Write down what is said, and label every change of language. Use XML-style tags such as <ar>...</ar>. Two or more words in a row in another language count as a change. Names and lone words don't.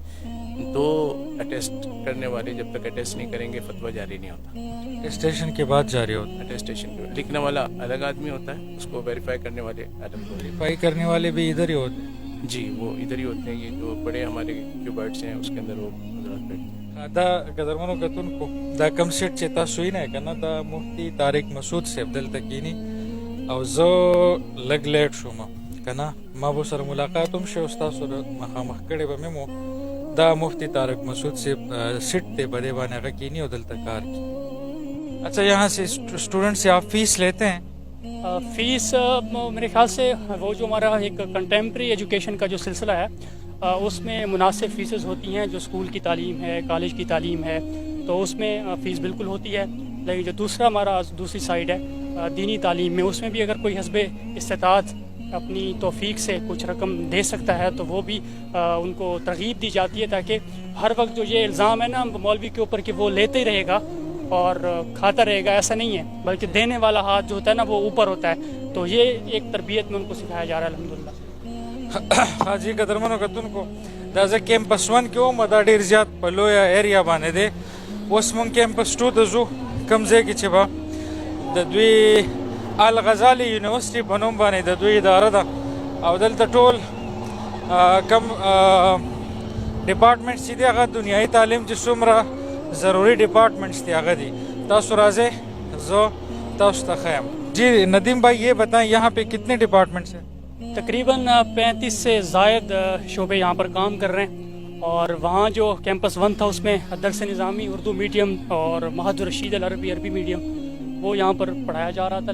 <ur>تو اٹیسٹ کرنے والے جب تک اٹیسٹ نہیں کریں گے فتویٰ جاری نہیں ہوتا. اٹیسٹیشن کے بعد جاری ہوتا ہے. اٹیسٹیشن کے لکھنے والا الگ آدمی ہوتا ہے, اس کو ویریفائی کرنے والے الگ ہوتے ہیں. ویریفائی کرنے والے بھی ادھر ہی ہوتے ہیں. جی وہ ادھر ہی ہوتے ہیں. یہ جو بڑے ہمارے کیوبرٹس ہیں اس کے اندر وہ حضرات بیٹھتے ہیں.</ur> <ps>دا قدرمنو کتونکو دا کم سیټ چې تاسو وینئ که نه دا مفتی طارق مسعود صاحب دلته کینی او زه لږ لیټ شوم که نه ما به سره ملاقات هم شي او ستاسو مخامخ کړی به مې مو. دا مفتی طارق مسعود صاحب سیټ دی په دې باندې هغه کینی او دلته کار کوي.</ps> <ur>اچھا یہاں سے اسٹوڈنٹ سے آپ فیس لیتے ہیں؟ فیس میرے خیال سے وہ جو ہمارا ایک</ur> <en>contemporary education</en> <ur>کا جو سلسلہ ہے اس میں مناسب فیسز ہوتی ہیں. جو اسکول کی تعلیم ہے, کالج کی تعلیم ہے, تو اس میں فیس بالکل ہوتی ہے. لیکن جو دوسرا ہمارا دوسری سائڈ ہے دینی تعلیم میں, اس میں بھی اگر کوئی حسب استطاعت اپنی توفیق سے کچھ رقم دے سکتا ہے تو وہ بھی ان کو ترغیب دی جاتی ہے, تاکہ ہر وقت جو یہ الزام ہے نا مولوی کے اوپر کہ وہ لیتے ہی رہے گا اور کھاتا رہے گا, ایسا نہیں ہے. بلکہ دینے والا ہاتھ جو ہوتا ہے نا وہ اوپر ہوتا ہے. تو یہ ایک تربیت میں ان کو سکھایا جا رہا ہے الحمدللہ.</ur> <ps>حاجی قدرمنو کتونکو دا زه کیمپس 1 کې وم, دا ډېر زیات په لویه ایریا باندې دی. اوس مونږ کیمپس 2 ته ځو, کوم ځای کې چې به د دوی الغزالي یونیورسټي په نوم باندې د دوی اداره ده او دلته ټول کم ډپارټمنټس چې دي هغه دنیایي تعلیم چې څومره ضروري ډپارټمنټس دي هغه دي. تاسو راځئ زه تاسو ته ښیم.</ps> <ur>جی ندیم بھائی یہ بتائیں یہاں پہ کتنے ڈپارٹمنٹس ہیں؟ تقریباً 35 سے زائد شعبے یہاں پر کام کر رہے ہیں. اور وہاں جو کیمپس 1 تھا اس میں درس نظامی اردو میڈیم اور معہد الرشید العربی عربی میڈیم وہ یہاں پر پڑھایا جا رہا تھا.</ur>